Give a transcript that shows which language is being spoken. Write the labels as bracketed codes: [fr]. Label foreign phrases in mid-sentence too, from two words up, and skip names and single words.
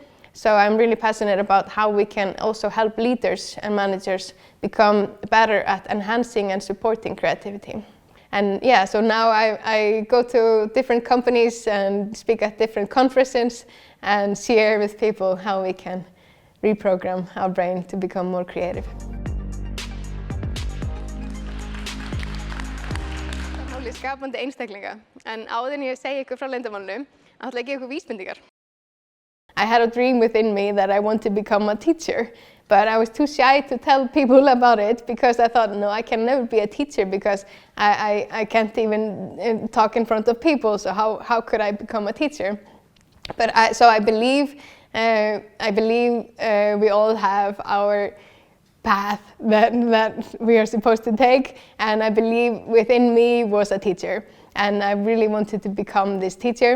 [en] So I'm really passionate about how we can also help leaders and managers become better at enhancing and supporting creativity. And yeah, so now I go to different companies and speak at different conferences and share with people how we can reprogram our brain to become more creative. [is] Máli skapandi einstaklinga, en áður en ég segi ykkur frá leyndarmálinu, ætla ég að gefa ykkur vísbendingar. [en] I had a dream within me that I want to become a teacher, but I was too shy to tell people about it because I thought, no, I can never be a teacher because I can't even talk in front of people, so how could I become a teacher? But I believe we all have our path that we are supposed to take, and I believe within me was a teacher, and I really wanted to become this teacher.